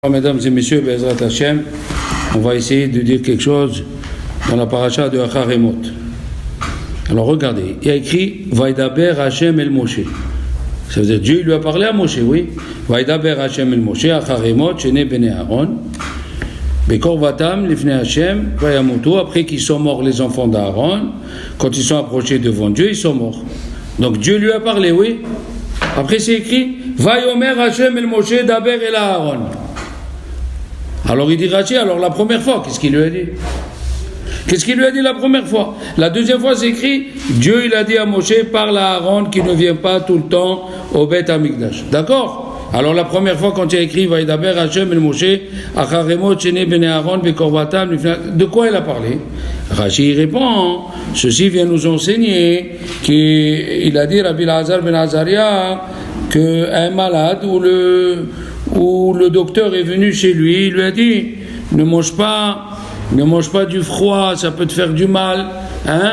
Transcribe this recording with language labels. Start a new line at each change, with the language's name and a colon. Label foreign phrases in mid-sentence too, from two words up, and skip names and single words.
French: Mesdames et messieurs,
Hebrew: בעזרת השם,
French: on va essayer de dire quelque chose dans la paracha de Acharemot. Alors regardez, il y a écrit
Hebrew: וידבר השם אל משה.
French: Ça veut dire Dieu lui a parlé à Moshe, oui.
Hebrew: וידבר השם אל משה אחרי מות שני בני אהרן בקרבתם לפני השם וימותו,
French: après qu'ils sont morts les enfants d'Aaron, quand ils sont approchés devant Dieu, ils sont morts. Donc Dieu lui a parlé, oui. Après c'est écrit
Hebrew: ויאמר השם אל משה דבר אל אהרן.
French: Alors il dit Rachi, alors la première fois, qu'est-ce qu'il lui a dit? Qu'est-ce qu'il lui a dit la première fois? La deuxième fois, c'est écrit, Dieu il a dit à Moshe, parle à Aaron qui ne vient pas tout le temps au
Hebrew: בית המקדש.
French: D'accord? Alors la première fois, quand il a écrit,
Hebrew: וידבר השם אל משה אחרי מות שני בני אהרן בקרבתם,
French: de quoi il a parlé? Rachi répond, ceci vient nous enseigner qu'il a dit, Rabbi Lazar ben Azaria, qu'un malade où le docteur est venu chez lui, il lui a dit, ne mange pas du froid, ça peut te faire du mal, hein?